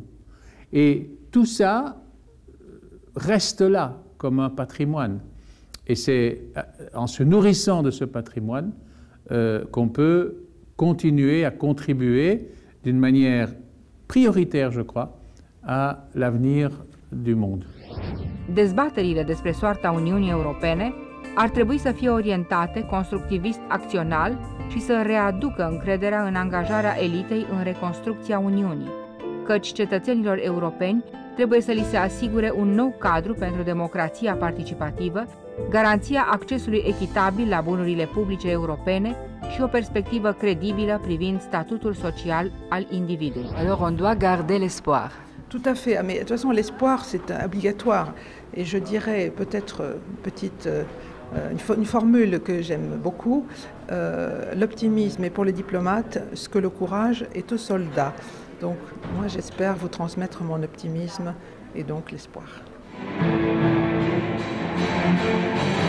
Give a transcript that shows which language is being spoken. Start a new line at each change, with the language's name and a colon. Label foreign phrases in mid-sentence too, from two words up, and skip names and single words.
French: Et tout ça reste là comme un patrimoine. Et c'est en se nourrissant de ce patrimoine qu'on peut continuer à contribuer d'une manière prioritaire, je crois, à l'avenir du monde.
Romanian: Dezbaterile despre soarta Uniunii Europene ar trebui să fie orientate constructivist-acțional și să readucă încrederea în angajarea elitei în reconstrucția Uniunii, căci cetățenilor europeni trebuie să li se asigure un nou cadru pentru democrația participativă, garanția accesului echitabil la bunurile publice europene și o perspectivă credibilă privind statutul social al individului.
French: Alors on doit garder l'espoir. Tout à fait, mais de toute façon l'espoir c'est obligatoire et je dirais peut-être une formule que j'aime beaucoup, l'optimisme est pour les diplomates ce que le courage est aux soldats. Donc moi j'espère vous transmettre mon optimisme et donc l'espoir.